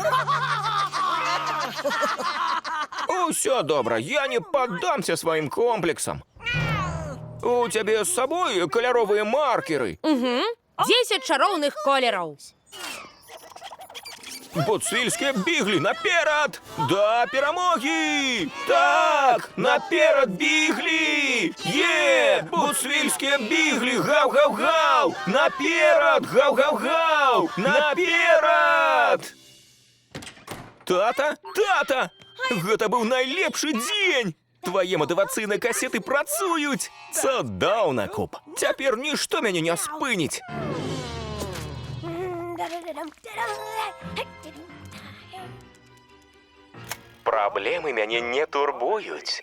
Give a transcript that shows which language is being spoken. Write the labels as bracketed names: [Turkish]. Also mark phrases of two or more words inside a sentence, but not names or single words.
[Belarusian] Усё добра, я не паддамся сваім комплексам. У цябе з сабой каляровыя маркеры? 10 чароўных колераў. [Ukrainian] Буцвільські біглі, наперед! Да перемоги! Так, наперед біглі! Є! Буцвільські біглі, гав-гав-гав! Наперед, гав-гав-гав! Наперед! Тата, тата! [Belarusian] Гэта быў найлепшы дзень! Твае матывацыйныя касеты працуюць! Цудоўна, Куб! Цяпер нішто мяне не спыніць! Праблемы мяне не турбуюць.